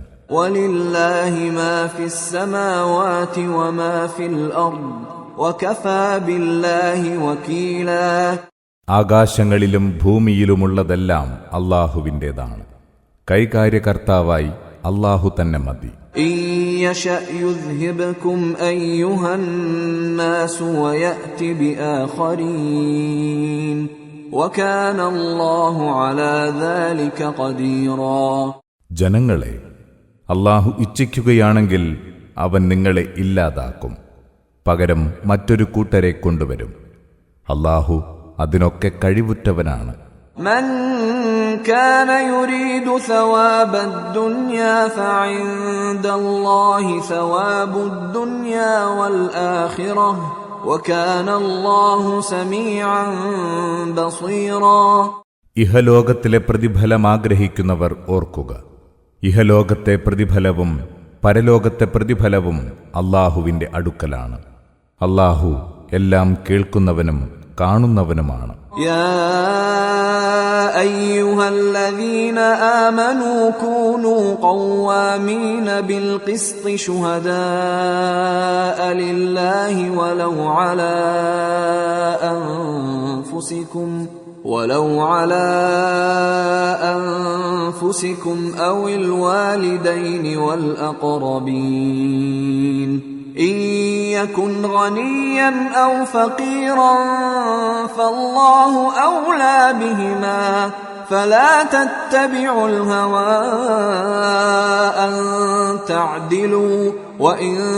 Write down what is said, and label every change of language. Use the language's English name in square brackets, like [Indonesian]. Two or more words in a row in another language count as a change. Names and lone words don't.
[Arabic] ولله ما في السماوات وما في الأرض وكفى بالله وكيلا. [Malayalam] ആകാശങ്ങളിലും ഭൂമിയിലുമുള്ളതെല്ലാം അല്ലാഹുവിൻ്റേതാണ്. കൈകാര്യകർത്താവായി അല്ലാഹു തന്നെ മതി. [Arabic] إن يشأ يذهبكم أيها الناس ويأت بآخرين وكان الله على ذلك قديرا. [Malayalam] ജനങ്ങളെ അല്ലാഹു ഇച്ഛിക്കുകയാണെങ്കിൽ അവൻ നിങ്ങളെ ഇല്ലാതാക്കും, പകരം മറ്റൊരു കൂട്ടരെ കൊണ്ടുവരും. അല്ലാഹു അതിനൊക്കെ കഴിവുറ്റവനാണ്. [Arabic] من كان يريد ثواب الدنيا فعند الله ثواب الدنيا والآخرة وكان الله سميعا بصيرا. [Malayalam] ഇഹലോകത്തിലെ പ്രതിഫലം ആഗ്രഹിക്കുന്നവർ ഓർക്കുക, ഇഹലോകത്തെ പ്രതിഫലവും പരലോകത്തെ പ്രതിഫലവും അല്ലാഹുവിൻ്റെ അടുക്കലാണ്. അല്ലാഹു എല്ലാം കേൾക്കുന്നവനും കാണുന്നവനുമാണ്. [Arabic] يا أيها الذين آمنوا كونوا قوامين بالقسط شهداء لله ولو على أنفسكم أو الوالدين والأقربين إن يكن غنيا أو فقيرا فالله أولى بهما فلا تتبعوا الهوى أن تعدلوا وإن